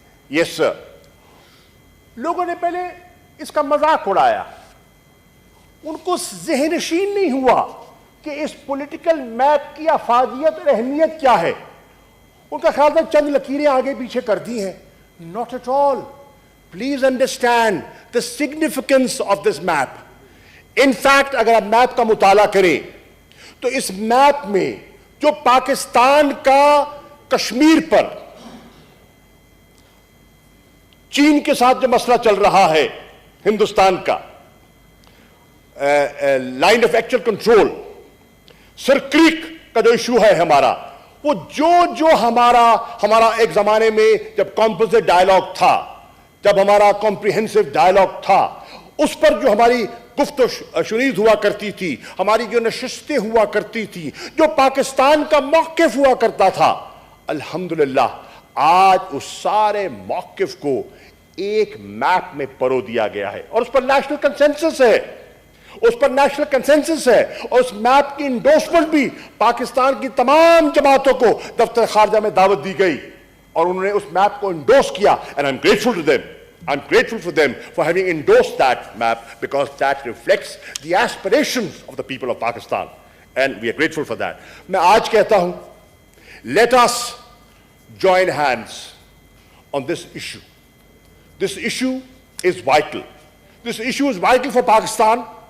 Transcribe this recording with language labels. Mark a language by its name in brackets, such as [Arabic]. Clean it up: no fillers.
[Urdu] یس سر, لوگوں نے پہلے اس کا مذاق اڑایا, ان کو ذہن نشین نہیں ہوا کہ اس پولیٹیکل میپ کی افادیت اور اہمیت کیا ہے. ان کا خیال تھا چند لکیریں آگے پیچھے کر دی ہیں. [English] Not at all. Please understand the significance of this map. In fact, [Urdu] اگر آپ میپ کا مطالعہ کریں تو اس میپ میں جو پاکستان کا کشمیر پر چین کے ساتھ جو مسئلہ چل رہا ہے ہندوستان کا, line of actual control, sir crack کا جو ایشو ہے ہمارا, وہ جو ہمارا ایک زمانے میں جب کمپوزٹ ڈائلاگ تھا, جب ہمارا کمپریہنسو ڈائلاگ تھا, اس پر جو ہماری گفت و شنید ہوا کرتی تھی, ہماری جو نشستیں ہوا کرتی تھی, جو پاکستان کا موقف ہوا کرتا تھا, الحمدللہ آج اس سارے موقف کو ایک میپ میں پرو دیا گیا ہے اور اس پر نیشنل کنسنسس ہے. اس پر نیشنل کنسنسس ہے, اور اس میپ کی انڈورسمنٹ بھی پاکستان کی تمام جماعتوں کو دفتر خارجہ میں دعوت دی گئی, اور انہوں نے اس میپ کو انڈورس کیا. [English] And I am grateful to them. I'm grateful for them for having endorsed that map, because that reflects the aspirations of the people of Pakistan, and we are grateful for that. [Urdu] میں آج کہتا ہوں, [English] let us join hands on this issue. This issue is vital. This issue is vital for Pakistan.